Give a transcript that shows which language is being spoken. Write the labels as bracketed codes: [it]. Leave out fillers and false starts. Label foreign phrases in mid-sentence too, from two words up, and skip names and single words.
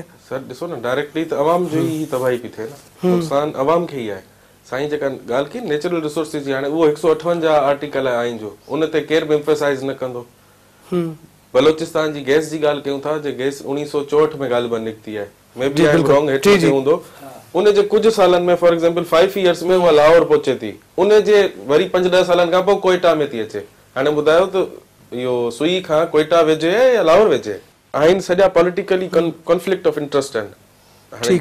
[sd] सर ॾिसो न डायरेक्टली त अवाम जो ई तबाही पई थिए न नुक़सानु अवाम खे ई आहे। साईं जेका ॻाल्हि की [en] natural resources [sd] जी हाणे उहो 158 आर्टिकल आहे आइन जो उन ते केर बि एम्फेसाइज़ न कंदो। बलोचिस्तान जी गैस जी ॻाल्हि कयूं था जे गैस 1964 में ॻाल्हि निकिती आहे [en] may be I wrong [sd] हेठि हूंदो उन जे कुझु सालनि में [en] for example 5 years [sd] में उहा लाहौर पहुचे थी उन जे वरी 5-10 सालनि खां पोइ कोयटा में थी अचे। हाणे ॿुधायो त इहो सुई खां कोयटा वेझे या लाहौर वेझे आहिनि सॼा [en] politically conflict of interest [sd] आहिनि।